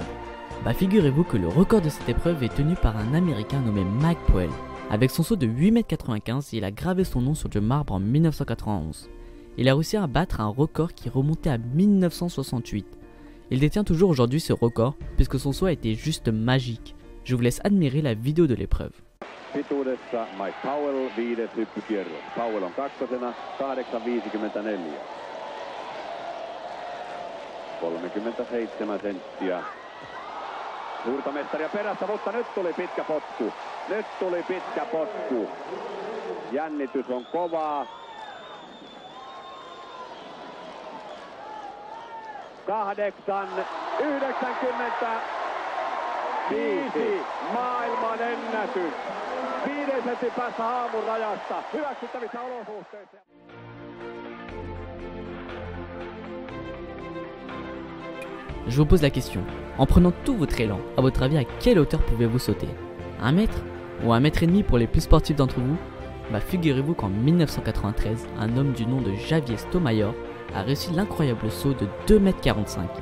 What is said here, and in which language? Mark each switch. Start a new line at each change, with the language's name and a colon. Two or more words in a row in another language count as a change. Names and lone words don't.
French: Figurez-vous que le record de cette épreuve est tenu par un américain nommé Mike Powell. Avec son saut de 8,95 m, il a gravé son nom sur du marbre en 1991. Il a réussi à battre un record qui remontait à 1968. Il détient toujours aujourd'hui ce record puisque son saut a été juste magique. Je vous laisse admirer la vidéo de l'épreuve.
Finnish: Pituudessa Mike Powell, 5. hyppykierros. Powell on kakkosena, 8,54. 37 senttiä. Suurta mestaria perässä, mutta nyt tuli pitkä potku. Nyt tuli pitkä potku. Jännitys on kovaa. 8,95 maailman ennätys. 5 sentin päässä aamun rajasta. Hyväksyttävissä olosuhteissa.
French: Je vous pose la question, en prenant tout votre élan, à votre avis à quelle hauteur pouvez-vous sauter? 1 mètre? Ou 1,5 m pour les plus sportifs d'entre vous? Figurez-vous qu'en 1993, un homme du nom de Javier Sotomayor a réussi l'incroyable saut de 2,45 m.